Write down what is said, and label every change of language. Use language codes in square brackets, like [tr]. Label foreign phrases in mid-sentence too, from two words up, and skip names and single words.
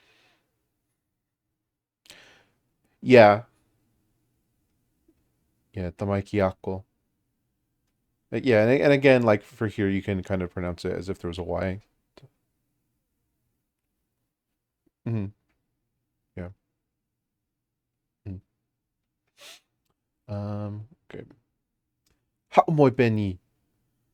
[en] Yeah, yeah, [to] tamaiki ako. [en] Yeah, and again, like for here, you can kind of pronounce it as if there was a Y. Hmm. Yeah. Mhm. Okay. [to] How moi beni?